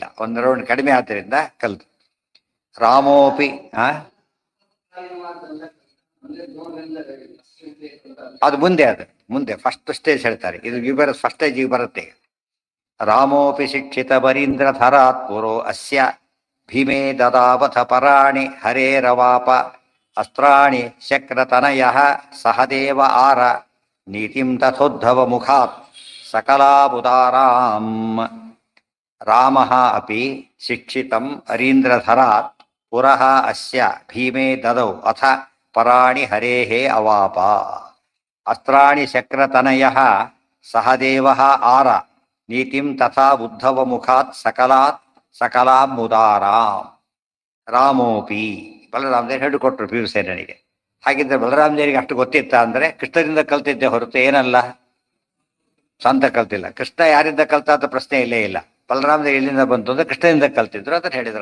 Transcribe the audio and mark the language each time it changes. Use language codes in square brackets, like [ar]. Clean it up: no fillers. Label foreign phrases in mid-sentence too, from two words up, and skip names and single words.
[kn] ಒಂದು ರೌಂಡ್ ಕಡಿಮೆ ಆದ್ದರಿಂದ ಕಲ್ತು. ರಾಮೋಪಿ ಅದು ಮುಂದೆ, ಅದು ಮುಂದೆ [en] first stage [kn] ಹೇಳ್ತಾರೆ. ಇದು ವಿವರ ಫಸ್ಟ್ ಸ್ಟೇಜಿಗೆ ಬರುತ್ತೆ. [sa] ರಾಮೋಪಿ ಶಿಕ್ಷಿತ ವರೀಂದ್ರ ಧರಾತ್ ಪುರೋ ಅಸ್ಯ ಭೀಮೇ ದದಾವಥ ಪರಾಣಿ ಹರೇರವಾಪ ಅಸ್ತ್ರಾಣಿ ಶಕ್ರತನಯ ಸಹದೇವ ಆರ ನೀತಿಂ ತಥೋದ್ಧವ ಮುಖಾತ್ ಸಕಲಾಬುದಾರಾಂ. ರಾಮಃ ಅಪಿ ಶಿಕ್ಷಿತಂ ಅರೀಂದ್ರಧರಾತ್ ಪುರಃ ಅಸ್ಯ ಭೀಮೇ ದದೌ ಅಥ ಪರಾಣಿ ಹರೇಃ ಅವಾಪ ಅಸ್ತ್ರಾಣಿ ಶಕ್ರತನಯಃ ಸಹದೇವಃ ಆರ ನೀತಿಂ ತಥಾ ಉದ್ಧವ ಮುಖಾತ್ ಸಕಲಾಂ ಮುದಾರಾಂ. [kn] ರಾಮೋಪಿ ಬಲರಾಮದೇವರು ಹೇಳಿಕೊಟ್ರು ಭೀಮಸೇನಿಗೆ. ಹಾಗಿದ್ರೆ ಬಲರಾಮದೇವರಿಗೆ ಅಷ್ಟು ಗೊತ್ತಿತ್ತ ಅಂದರೆ ಕೃಷ್ಣದಿಂದ ಕಲ್ತಿದ್ದೆ ಹೊರತು ಏನಲ್ಲ ಸ್ವಂತ ಕಲ್ತಿಲ್ಲ. ಕೃಷ್ಣ ಯಾರಿಂದ ಕಲ್ತ ಅಂತ ಪ್ರಶ್ನೆ ಇಲ್ಲೇ ಇಲ್ಲ. ಬಲರಾಮದೇವರು ಎಲ್ಲಿಂದ ಬಂತು ಅಂದ್ರೆ ಕೃಷ್ಣದಿಂದ ಕಲ್ತಿದ್ರು ಅಂತ ಹೇಳಿದ್ರು.